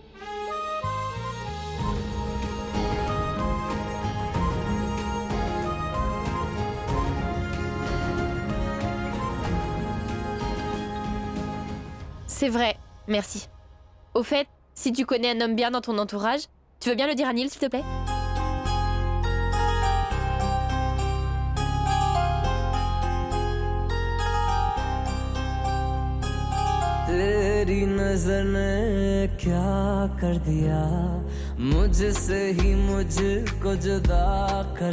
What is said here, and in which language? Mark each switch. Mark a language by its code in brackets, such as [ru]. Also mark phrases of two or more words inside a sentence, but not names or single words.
[fr] C'est vrai, merci. Au fait, si tu connais un homme bien dans ton entourage, tu veux bien le dire à Neil, s'il te plaît? [hi] तेरी नजर ने क्या कर दिया मुझसे ही मुझको जुदा कर